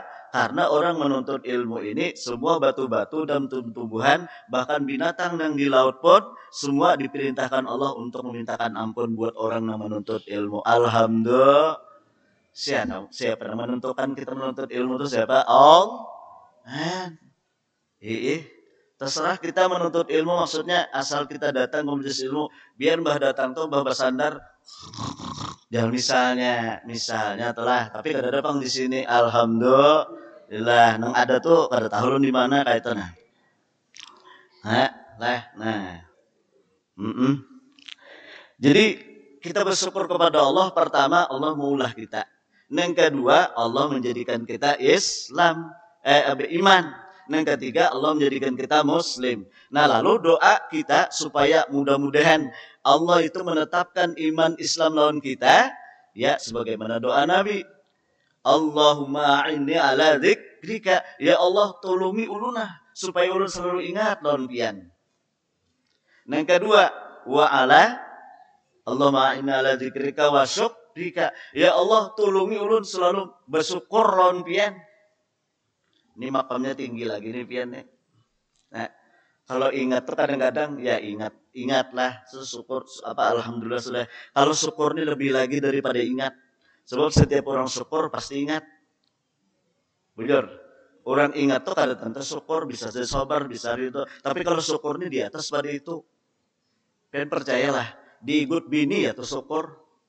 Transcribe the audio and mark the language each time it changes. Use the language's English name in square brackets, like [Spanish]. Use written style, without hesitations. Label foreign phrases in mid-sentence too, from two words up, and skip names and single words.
[Indonesian] Karena orang menuntut ilmu ini semua batu-batu dan tumbuhan bahkan binatang yang di laut pun semua diperintahkan Allah untuk memintakan ampun buat orang yang menuntut ilmu. Alhamdulillah. Siapa yang menentukan kita menuntut ilmu itu siapa? Allah. Terserah kita menuntut ilmu, maksudnya asal kita datang ke majelis ilmu, biar mbah datang tuh mbah bersandar. [Banjar] Jangan misalnya telah, tapi kada ada pang di sini. Alhamdulillah, nang ada tuh kada tahu di mana kayak itu nah. [Indonesian] Jadi kita bersyukur kepada Allah. [Banjar] Pertama, Allah maulah kita. Yang kedua, Allah menjadikan kita iman. [Indonesian] Yang ketiga, Allah menjadikan kita muslim. Nah, lalu doa kita supaya mudah-mudahan Allah itu menetapkan iman Islam lawan kita, ya sebagaimana doa Nabi. [Arabic] اللهم أعني على ذكرك, [Banjar] ya Allah tolongi ulunah supaya ulun selalu ingat lawan pian. Yang kedua, [Arabic] اللهم أعني على ذكرك وشكرك, [Banjar] ya Allah tolongi ulun selalu bersyukur lawan pian. Ini makamnya tinggi lagi nih pian nih. [Indonesian] Nah, Kalau ingat tuh kadang-kadang ya ingatlah syukur alhamdulillah sudah. Kalau syukur ini lebih lagi daripada ingat. Sebab setiap orang syukur pasti ingat. [Banjar] Bujur. [Indonesian] Orang ingat tuh kadang tentu syukur bisa jadi sabar bisa itu. Tapi kalau syukur ini di atas pada itu. Kan percayalah di good bini ya tuh syukur.